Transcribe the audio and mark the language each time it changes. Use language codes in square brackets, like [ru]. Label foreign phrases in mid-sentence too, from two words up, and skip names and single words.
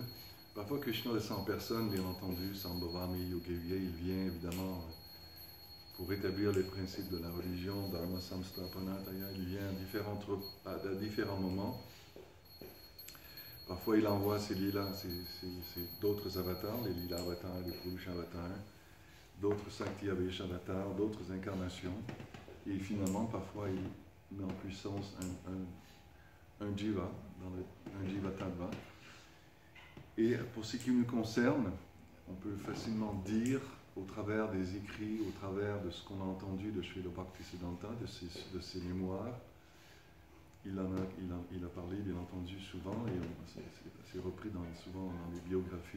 [fr] Parfois Krishna descend en personne, bien entendu, [sa] सम्भवामि योगेव्ये, [fr] il vient évidemment pour rétablir les principes de la religion, [sa] धर्म संस्थापनाताय, [fr] il vient à différents moments. Parfois, il envoie ses lilas, d'autres avatars, les lila avatars, les purusha avatars, d'autres [sa] शक्ति आवेश [fr] avatars, d'autres incarnations. Et finalement, parfois, il met en puissance un jiva, un [sa] जीव तत्त्व. [fr] Et pour ce qui nous concerne, on peut facilement dire, au travers des écrits, au travers de ce qu'on a entendu de Srila Bhaktisiddhanta, de ses mémoires, il a parlé, bien entendu, souvent, et c'est repris souvent dans les biographies.